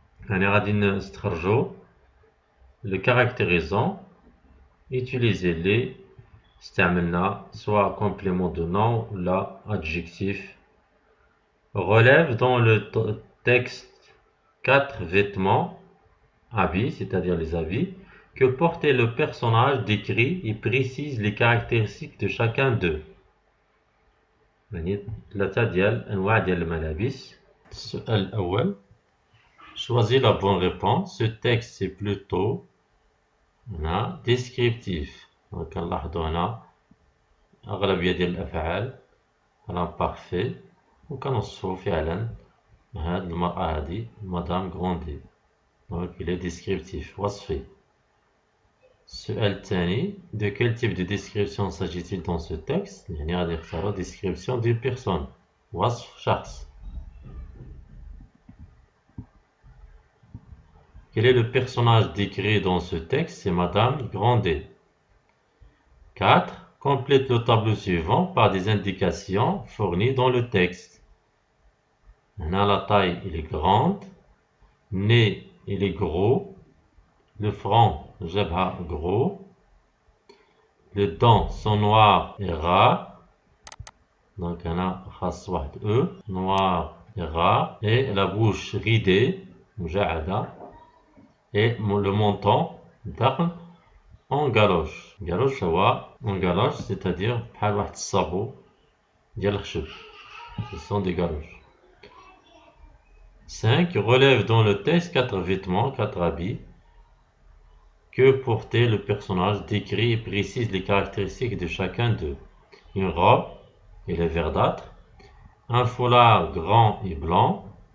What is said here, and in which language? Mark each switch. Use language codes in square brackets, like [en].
[ar] يعني غادي نستخرجو [fr] le caractérisant utiliser les [ar] استعملنا [fr] soit complément de nom ou la adjectif. Relève dans le texte 4 vêtements, habits, c'est-à-dire les habits, que portait le personnage décrit et précise les caractéristiques de chacun d'eux. [ar] يعني ثلاثة ديال أنواع ديال الملابس. السؤال الأول. [fr] Choisis la bonne réponse. Ce texte c'est plutôt هنا descriptif. [ar] كنلاحظوا هنا أغلبية ديال الأفعال راه بارفي وكنوصفو فعلا هاد المرأة هادي مدام غروندي. [fr] دونك il est descriptif وصفي. [ar] السؤال الثاني. [fr] De quel type de description s'agit-il dans ce texte؟ [ar] يعني غادي نختارو [fr] description d'une personne [ar] وصف شخص. [fr] Quel est le personnage décrit dans ce texte? C'est Madame Grandet. 4. Complète le tableau suivant par des indications fournies dans le texte. Maintenant, la taille il est grande, nez il est gros, le front, jabha gros, Les dents sont noires et rares. Donc, on a [ar] خاص واحد [fr] E, noir et rare. Et la bouche ridée, مجعدة. Et le menton, en galoche. Galoche, en galoche, c'est-à-dire [ar] بحال واحد الصابو ديال الخشب. [fr] Ce sont des galoches. 5. Relève dans le texte 4 vêtements, 4 habits que portait le personnage, décrit et précise les caractéristiques de chacun d'eux. Une robe, elle est verdâtre. Un foulard grand et blanc.